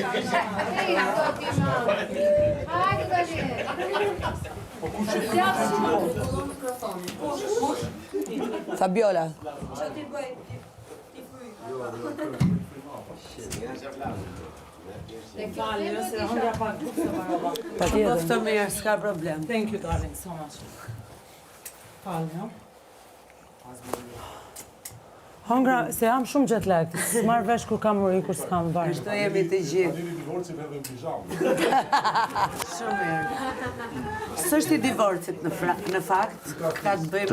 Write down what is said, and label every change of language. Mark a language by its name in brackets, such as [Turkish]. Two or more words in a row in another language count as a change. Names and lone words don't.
[Albanian] Hajde tani. Fabiola. Qoftë mirë, s'ka problem. [English] Thank you, darling, so much. [Albanian] Falë, Hongra, se jam shumë [English] jet lagged. [Albanian] S'marr vesh kur kam uri, kur s'kam varë. Kështu jemi të gjithë. Shumë mirë. S'është i divorcit në fakt, ka të bëjmë...